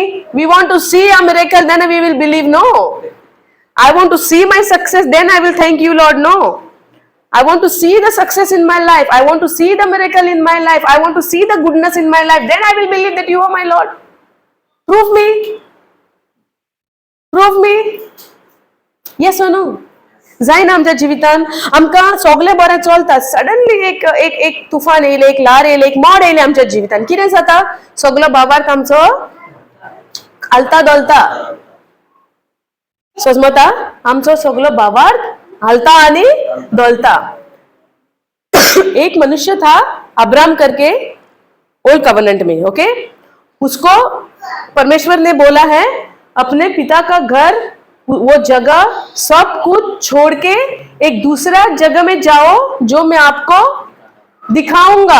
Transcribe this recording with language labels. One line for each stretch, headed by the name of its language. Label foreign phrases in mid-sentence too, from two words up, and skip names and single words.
English: We want to see a miracle, then we will believe. No. I want to see my success, then I will thank you, Lord. No. I want to see the success in my life. I want to see the miracle in my life. I want to see the goodness in my life. Then I will believe that you are my Lord. Prove me. Prove me. Yes और नो.
Konkani: जाय ना आमच्या जिवितान आमकां सगळे बरें चलता, सडनली एक एक एक तुफान येयलें, एक ल्हार येयलें, एक मोड येयलें आमच्या जिवितान, कितें जाता? सगळो बाबार्थ आमचो हालता दोलता. समजता? आमचो सगळो बाबार्थ हालता आनी दोलता.
Hindi: एक मनुष्य था अब्राम करके,
English: Old Covenant
Hindi: में, ओके. उसको परमेश्वर ने बोला है अपने पिता का घर, वो जगह सब कुछ छोड़ के एक दूसरा जगह में जाओ जो मैं आपको दिखाऊंगा.